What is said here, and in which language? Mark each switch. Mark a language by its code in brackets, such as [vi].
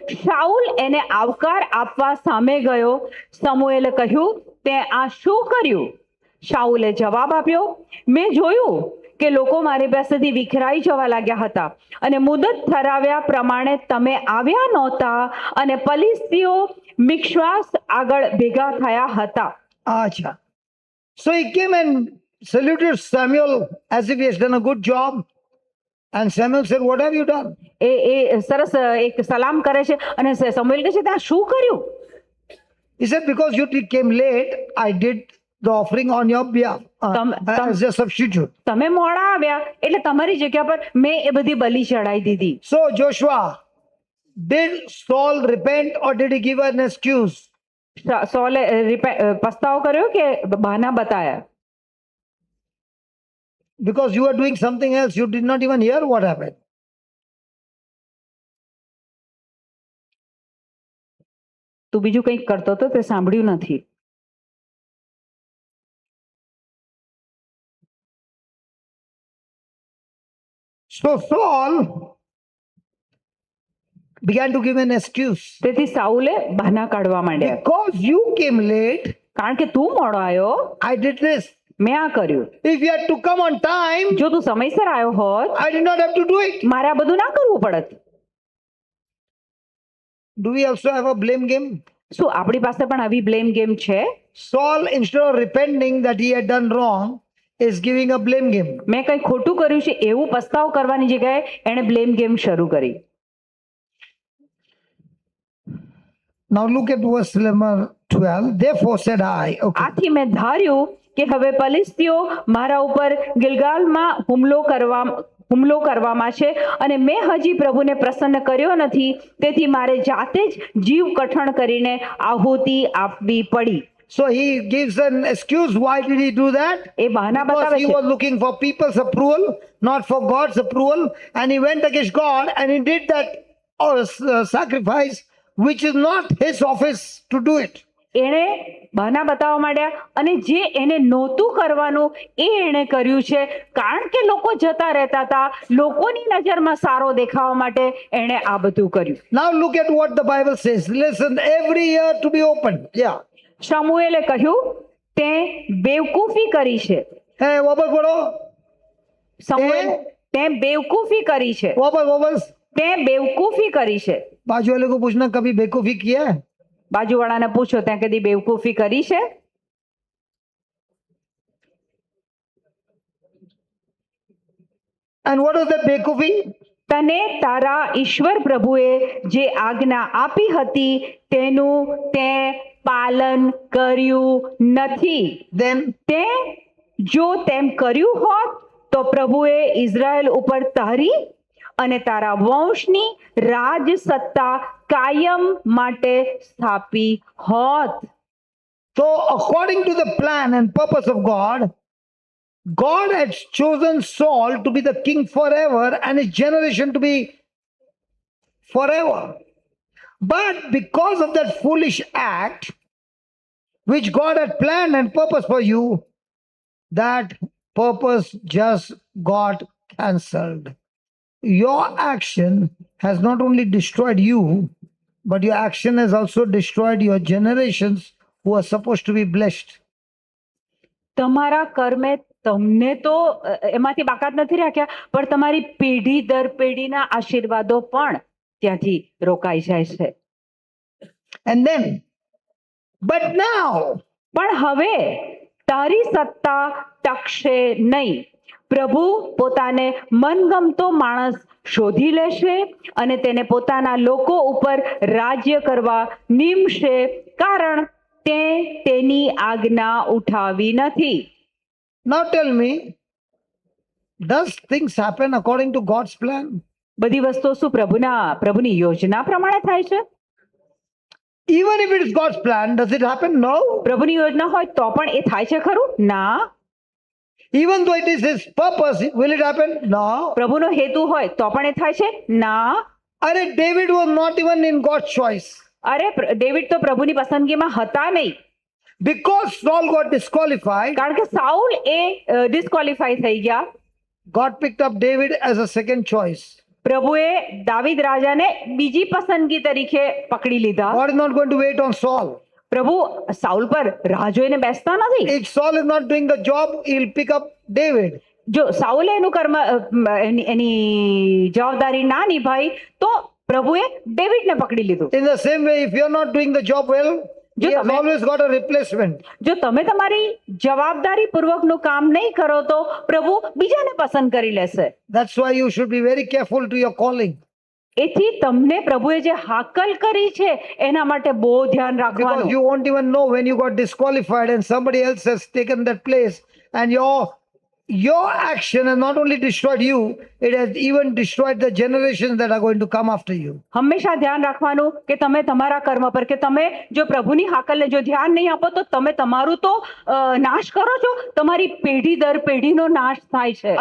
[gu] શાઉલ એને આવકાર આપવા સામે ગયો. સમુએલે કહ્યું, તે આ શું કર્યું? શાઉલે જવાબ આપ્યો, મેં જોયું કે લોકો મારી પાસેથી વિખરાઈ જવા लाग्યા હતા, અને મુદત ઠરાવ્યા પ્રમાણે તમે આવ્યા નહોતા, અને ફલિસ્તીઓ મિક્શ્વાસ આગળ ભેગા થયા હતા. [hi] Acha. [en] So he came and saluted Samuel as if he has done a good job. And Samuel said, what have you done? [gu] એ સરસ એક સલામ કરે છે, અને સમુએલ કહે છે, ત્યાં શું કર્યું? [en] He said, because you came late, I did the offering on your behalf as a substitute. [gu] તમે મોડા આવ્યા એટલે તમારી જગ્યા પર મેં એ બધી બલિ ચડાઈ દીધી. [en] So Joshua, did Saul repent or did he give an excuse? [gu] સૌલે પસ્તાવો કર્યો કે બહાના બતાયા? [en] Because you were doing something else, you did not even hear what happened. [gu] તું બીજું કંઈક કરતો હતો તે સાંભળ્યું નથી. [en] So Saul began to give an excuse. [gu] તેથી સાઉલે બહાના કાઢવા માંડ્યા. [en] Because you came late, [gu] કારણ કે તું મોડો આવ્યો, [en] I did this. [gu] મેં આ કર્યું. [en] If you had to come on time, [gu] જો તું સમયસર આવ્યો હોત, [en] I did not have to do it. [gu] મારે આ બધું ના કરવું પડત. [en] Do we also have a blame game? [gu] શું આપણી પાસે પણ આવી બ્લેમ ગેમ છે? [en] Saul, instead of repenting that he had done wrong, is giving a blame game. [gu] મેં કંઈ ખોટું કર્યું છે એવું પસ્તાવ કરવાની જગ્યાએ એણે બ્લેમ ગેમ શરૂ કરી. [en] Now look at verse number 12. Therefore said I. Okay. [gu] આથી મેં ધાર્યું કે હવે ફલિસ્તીઓ મારા ઉપર ગિલગાલમાં હુમલો હુમલો કરવામાં છે અને મેં હજી પ્રભુને પ્રસન્ન કર્યો નથી, તેથી મારે જાતે જ જીવ કઠણ કરીને આહુતિ આપવી પડી. [en] So he gives an excuse. Why did he do that? [gu] A બહાના [en] Because [gu] બતાવે [en] he [gu] છે. [en] was looking for people's approval, not for God's approval. And he went against God and he did that sacrifice, which is not his office to do it. એણે બહાના બતાવવા માંડ્યા અને જે એને નહોતું કરવાનું એ એણે કર્યું છે, કારણ કે લોકો જતા રહેતા હતા, લોકોની નજરમાં સારો દેખાવા માટે એણે આ બધું કર્યું. Now look at what the Bible says. Listen, every ear to be opened. Yeah. [gu] શમુએલે કહ્યું, તે બેવકૂફી કરી છે. [hi] Hey, વાપસ બોલો. [gu] શમુએલ, તે બેવકૂફી કરી છે. [hi] वापस [gu] તે બેવકૂફી કરી છે. [hi] बाजू वाले को पूछना, कभी बेवकूफी किया है? [gu] બાજુવાળાને પૂછો, ત્યાં કદી બેવકૂફી કરી છે? [en] And what is that बेवकूफी? [gu] તને તારા ઈશ્વર પ્રભુએ જે આજ્ઞા આપી હતી તેનું તે પાલન કર્યું નથી. [en] Then [gu] તે જો તેમ કર્યું હોત તો પ્રભુએ ઇઝરાયલ ઉપર તારી અને તારા વંશની રાજ સત્તા કાયમ માટે સ્થાપી હોત. [en] so according to the plan and purpose of God, God had chosen Saul to be the king forever and his generation to be forever. But because of that foolish act, which God had planned and purpose for you, that purpose just got cancelled. Your action has not only destroyed you, but your action has also destroyed your generations who are supposed to be blessed. [gu] તમારા કર્મે તમને તો એમાંથી બાકાત નથી રાખ્યા, પણ તમારી પેઢી દર પેઢીના આશીર્વાદો પણ ત્યાંથી રોકાઈ જાય છે. [en] And then, but now, [gu] પણ હવે તારી સત્તા ટકશે નહીં. પ્રભુ પોતાને મનગમતો માણસ શોધી લેશે અને તેને પોતાના લોકો ઉપર રાજ્ય કરવા નિમશે, કારણ તે તેની આજ્ઞા ઉઠાવી નથી. [en] now tell me, does things happen according to God's plan? [gu] બધી વસ્તુઓ શું પ્રભુની યોજના પ્રમાણે થાય છે? [en] Even if it is God's plan, does it happen? No. [gu] પ્રભુની યોજના હોય તો પણ એ થાય છે ખરું? ના. [en] Even though it is His purpose, will it happen? No. [gu] પ્રભુનો હેતુ હોય તો પણ એ થાય છે? ના. [en] Are David was not even in God's choice. [gu] અરે ડેવિડ તો પ્રભુની પસંદગીમાં હતા નહીં, [en] Because Saul got disqualified, [gu] કારણ કે સાઉલ એ ડિસ્ક્વોલિફાઈ થઈ ગયા. [en] God picked up David as a second choice. [gu] પ્રભુએ દાવીદ રાજાને બીજી પસંદગી તરીકે પકડી લીધા. [en] God is not going to wait on Saul. [gu] પ્રભુ સાઉલ પર રાહ જોઈને બેસતા નથી. [en] If Saul is not doing the job, he'll pick up David. [gu] જો સાઉલે એનું કર્મ એની જવાબદારી ના નિભાઈ તો પ્રભુએ ડેવિડને પકડી લીધું. [en] In the same way, if you're not doing the job well, he has always got a replacement. [gu] જો તમે તમારી જવાબદારી પૂર્વકનું કામ નહીં કરો તો પ્રભુ બીજાને પસંદ કરી લેશે. [en] That's why you should be very careful to your calling. [gu] એથી તમને પ્રભુએ જે હાકલ કરી છે એના માટે બહુ ધ્યાન [en] Because [gu] રાખવાનું. [en] you won't even know when you got disqualified and somebody else has taken that place, and your action has not only destroyed you, it has even destroyed the generations that are going to come after you. [gu] હંમેશા ધ્યાન રાખવાનું કે તમે તમારા કર્મ પર કે તમે જો પ્રભુની હાકલને જો ધ્યાન નહીં આપો તો તમે તમારું તો નાશ કરો છો, તમારી પેઢી દર પેઢીનો નાશ થાય છે.